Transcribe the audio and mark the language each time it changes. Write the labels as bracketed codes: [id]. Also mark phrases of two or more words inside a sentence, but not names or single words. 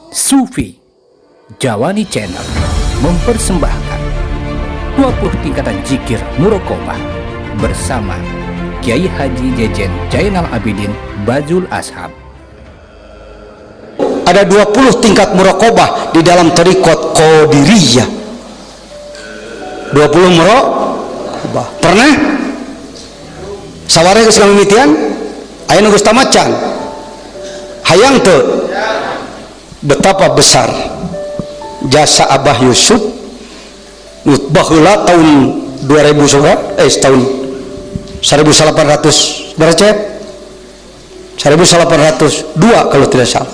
[id] Sufi Jawani Channel mempersembahkan 20 tingkatan zikir muraqabah bersama Kiai Haji Jejen Zainal Abidin Badzul Ashab. Ada 20 tingkat muraqabah di dalam thariqat Qadiriyah. 20 muraqabah. Pernah? [su] Sawareh geus ngamimitian? Aya nu geus tamacan. Hayang teu? [id] Betapa besar jasa Abah Yusuf baheula tahun 2000 tahun 1800 berapa? 1802 kalau tidak salah.